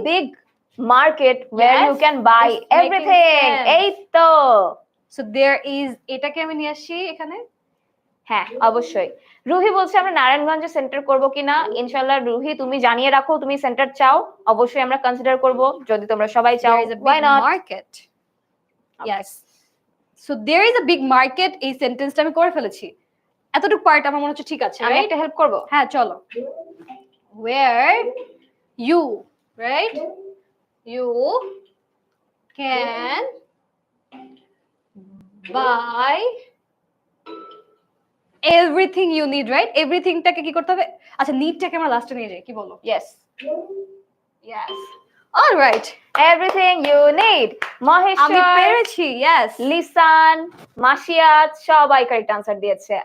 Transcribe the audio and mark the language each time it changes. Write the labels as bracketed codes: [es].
[en] Big market where you can buy everything. [bn] এই তো, [en] so there is, [bn] এটাকে আমি নিয়ে আসি এখানে। হ্যাঁ অবশ্যই। রুহি বলছে আমরা নারায়ণগঞ্জে সেন্টার করব কিনা। ইনশাআল্লাহ রুহি, তুমি জানিয়ে রাখো তুমি সেন্টার চাও, অবশ্যই আমরা কনসিডার করব যদি তোমরা সবাই চাও। [en] Why not? Market. Yes. So there is a big market, [bn] এই সেন্টেন্সটা আমি করে ফেলেছি। এতটুকু পার্ট আমার মনে হচ্ছে ঠিক আছে। আমি একটা হেল্প করব। হ্যাঁ চলো। [en] Where you, right? You can buy everything you need, right? [bn] Everythingটাকে কি করতে হবে? আচ্ছা, নিডটাকে আমরা লাস্টে নিয়ে যাই, কি বলো? [en] Yes. Yes. All right. Everything you need. Maheshwar, [bn] আমি পেরেছি। [en] Yes. [bn] লিসান, মাসিয়াত সবাই কারেক্ট আনসার দিয়েছে।